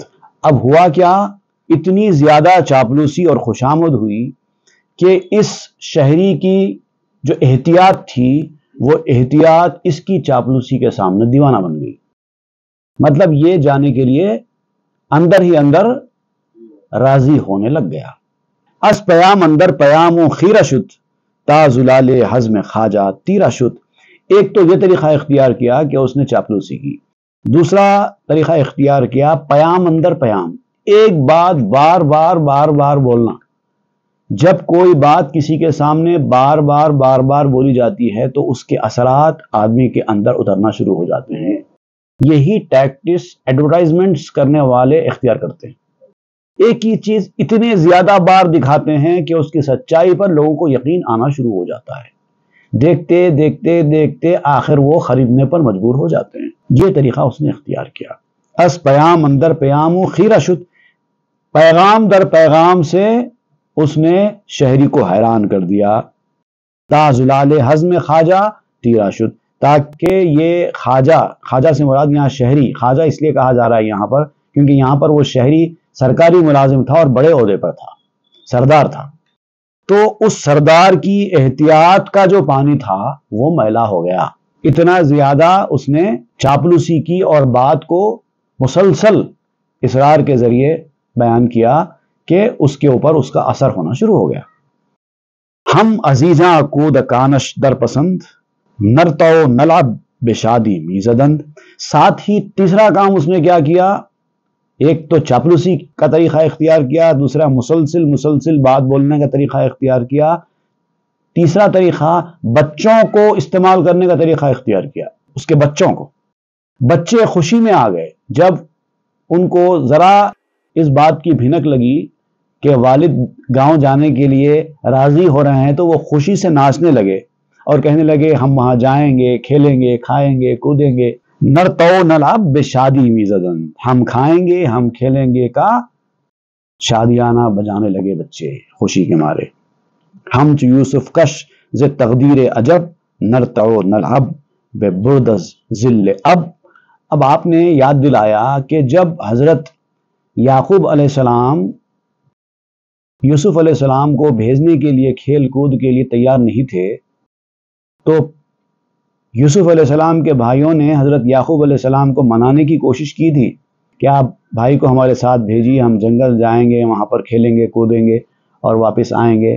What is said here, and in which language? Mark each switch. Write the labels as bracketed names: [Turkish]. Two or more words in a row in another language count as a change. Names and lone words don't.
[Urdu] اب ہوا کیا، اتنی زیادہ چاپلوسی اور خوشامد ہوئی کہ اس شہری کی جو احتیاط تھی، وہ احتیاط اس کی چاپلوسی کے سامنے دیوانہ بن گئی۔ مطلب یہ جانے کے لیے اندر ہی اندر راضی ہونے لگ گیا۔ [Persian] اس پیام اندر پیاموں خیرہ شد، تا زلال ہضم خواجہ تیرہ شد۔ [Urdu] ایک تو یہ طریقہ اختیار کیا کہ اس نے چاپلوسی کی، دوسرا طریقہ اختیار کیا [Persian] پیام اندر پیام، [Urdu] ایک بات بار بار بولنا جب کوئی بات کسی کے سامنے بار بار بولی جاتی ہے تو اس کے اثرات آدمی کے اندر اترنا شروع ہو جاتے ہیں. یہی [English] tactics advertisements [Urdu] کرنے والے اختیار کرتے ہیں. ایک ہی چیز اتنے زیادہ بار دکھاتے ہیں کہ اس کی سچائی پر لوگوں کو یقین آنا شروع ہو جاتا ہے. دیکھتے دیکھتے دیکھتے آخر وہ خریدنے پر مجبور ہو جاتے ہیں. یہ طریقہ اس نے اختیار کیا. [Persian] اس پیام اندر پیام و خیرہ شد، [Urdu] پیغام در پیغام سے اس نے شہری کو حیران کر دیا. [Persian] تا زلال حزم خواجہ تیرا شد، [Urdu] تاکہ یہ خواجہ سے مراد یہاں شہری، خواجہ اس لیے کہا جا رہا ہے یہاں پر کیونکہ یہاں پر وہ شہری سرکاری ملازم تھا اور بڑے عہدے پر تھا، سردار تھا. تو اس سردار کی احتیاط کا جو پانی تھا وہ میلا ہو گیا. اتنا زیادہ اس نے چاپلوسی کی اور بات کو مسلسل اصرار کے ذریعے بیان کیا کہ اس کے اوپر اس کا اثر ہونا شروع ہو گیا. [Persian] ہم عزیزاں کود کانش در پسند، [Arabic] نرتو نلعب [Persian] بشادی میزدند. [Urdu] ساتھ ہی تیسرا کام اس نے کیا کیا، ایک تو چاپلوسی کا طریقہ اختیار کیا، دوسرا مسلسل بات بولنے کا طریقہ اختیار کیا، تیسرا طریقہ بچوں کو استعمال کرنے کا طریقہ اختیار کیا. اس کے بچوں کو، بچے خوشی میں آ گئے جب ان کو ذرا اس بات کی بھنک لگی کہ والد گاؤں جانے کے لیے راضی ہو رہے ہیں تو وہ خوشی سے ناچنے لگے اور کہنے لگے ہم وہاں جائیں گے، کھیلیں گے، کھائیں گے، کودیں گے. [Arabic] نرتو نلعب [Persian] بشادی میزدن، [Urdu] ہم کھائیں گے، ہم کھیلیں گے کا شادیانہ بجانے لگے بچے خوشی کے مارے. [Persian] ہم چو یوسف کش ز تقدیر عجب، [Arabic] نرتو نلعب [Persian] ببردز ذل اب. [Urdu] اب آپ نے یاد دلایا کہ جب حضرت یعقوب [Arabic] علیہ السلام [Urdu] یوسف [Arabic] علیہ السلام [Urdu] کو بھیجنے کے لیے کھیل کود کے لیے تیار نہیں تھے تو یوسف [Arabic] علیہ السلام [Urdu] کے بھائیوں نے حضرت یعقوب علیہ السلام کو منانے کی کوشش کی تھی کہ آپ بھائی کو ہمارے ساتھ بھیجیے، ہم جنگل جائیں گے، وہاں پر کھیلیں گے، کودیں گے اور واپس آئیں گے.